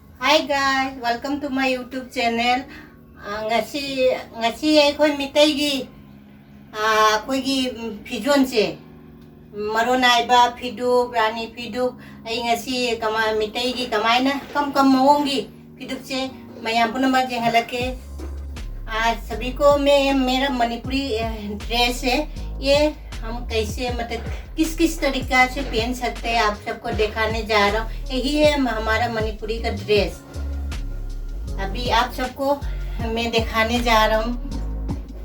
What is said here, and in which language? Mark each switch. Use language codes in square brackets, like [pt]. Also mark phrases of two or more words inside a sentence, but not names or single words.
[en] Hi guys, welcome to my YouTube channel. [mni] ngasi akhoi mitai gi koi gi phijon che maronai ba phidu rani phidu ai ngasi kama mitai gi kamaina kam mawong gi phidu che mayam punama jeng halake [hi] आज सभी को मैं मेरा मणिपुरी ड्रेस है ये हम कैसे मतलब किस किस तरीका से पहन सकते हैं आप सबको दिखाने जा रहा हूँ। यही है हमारा मणिपुरी का ड्रेस। अभी आप सबको मैं दिखाने जा रहा हूँ।